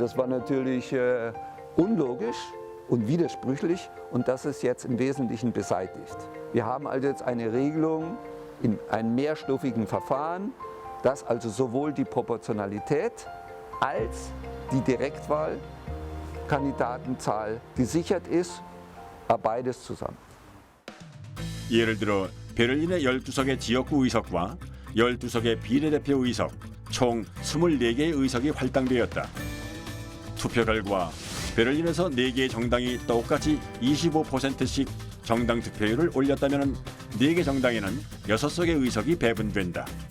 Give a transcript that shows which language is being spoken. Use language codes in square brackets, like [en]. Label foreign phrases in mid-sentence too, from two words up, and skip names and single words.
[de] Das war natürlich unlogisch und widersprüchlich und das ist jetzt im Wesentlichen beseitigt. Wir haben also jetzt eine Regelung in einem mehrstufigen Verfahren, dass also sowohl die Proportionalität als die Direktwahlkandidatenzahl gesichert ist, beides zusammen. [ko] 예를 들어 베를린의 12석의 지역구 의석과 12석의 비례대표 의석, 총 24개의 의석이 활당되었다. 투표 결과 베를린에서 4개의 정당이 똑같이 25%씩 정당 득표율을 올렸다면 4개 정당에는 6석의 의석이 배분된다.